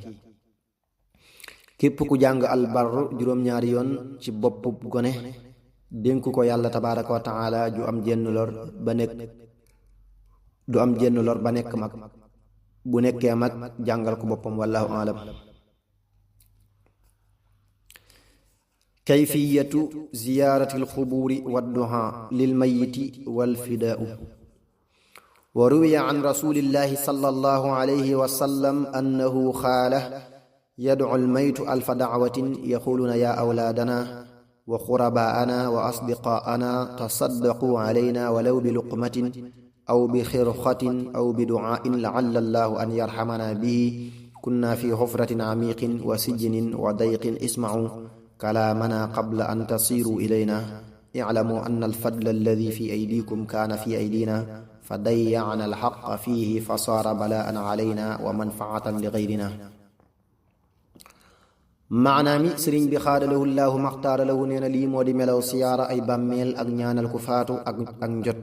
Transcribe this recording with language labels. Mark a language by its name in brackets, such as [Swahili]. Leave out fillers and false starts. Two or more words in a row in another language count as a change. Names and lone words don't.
[Wolof] képp ku jàng albarru juróom-ñaari yoon ci boppu gone dénk ko yàlla [Arabic] تبارك وتعالى [Wolof] du am jenn lor ba nekk mag, bu nekkee mag jàngal ko boppam [Arabic] والله أعلم. كيفية زيارة القبور والضحى للميت والفداء. وروي عن رسول الله صلى الله عليه وسلم أنه قال يدعو الميت ألف دعوة يقولون يا أولادنا وأقرباءنا وأصدقاءنا تصدقوا علينا ولو بلقمة أو بخرقة أو بدعاء لعل الله أن يرحمنا به كنا في حفرة عميق وسجن وضيق اسمعوا كلامنا قبل أن تصيروا إلينا اعلموا أن الفضل الذي في أيديكم كان في أيدينا فضيعنا الحق فيه فصار بلاء علينا ومنفعة لغيرنا. [Wolof] maanaa mi sëriñ bi [Arabic] خذله الله مختارا له [Wolof] nee na lii moo di melaw siyaara ay bàmmeel ak ñaanal ku faatu ak njot.